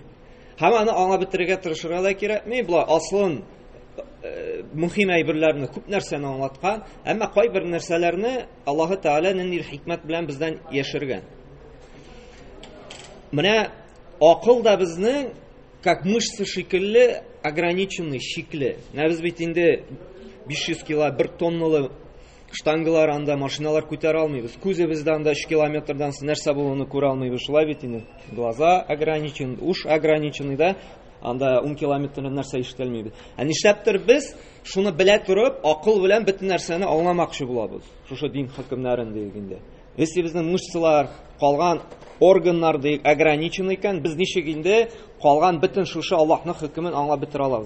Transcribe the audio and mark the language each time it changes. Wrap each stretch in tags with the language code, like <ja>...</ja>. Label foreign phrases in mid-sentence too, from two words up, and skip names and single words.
<tt>Һәм аны аңлап бетерергә тырышырга да кирәкми, булай аслын мөһим әйберләрне, күп нәрсәне аңлаткан, әмма кайбер нәрсәләрне Аллаһы Тәгалә нинди хикмәт белән бездән яшергән. Менә акыл да безнең</tt> <ru>как мышцы</ru> <tt>шикелле ограниченный, чикле. Менә без бит инде 500 кило, 1 тонналы штангалар анда, машиналар күтәрә алмыйбыз. Күзебездә анда 3 километрдан нәрсә булуны күрә алмыйбыз. Шулай бит инде.</tt> <ru>Глаза ограничены, уш ограничены да.</ru> <tt>Анда 10 километрдан нәрсә ишетелмәйбез. Нишләптер без шуны белә торып, акыл белән бөтен нәрсәне аңламакчы булабыз. Шушы дин хөкемнәрен дигәндә. Если безнең мышцалар, калган органнар дигән ограничены икән, без ничек инде калган бөтен шушы Аллаһның хөкемен аңлап бетә алабыз?</tt>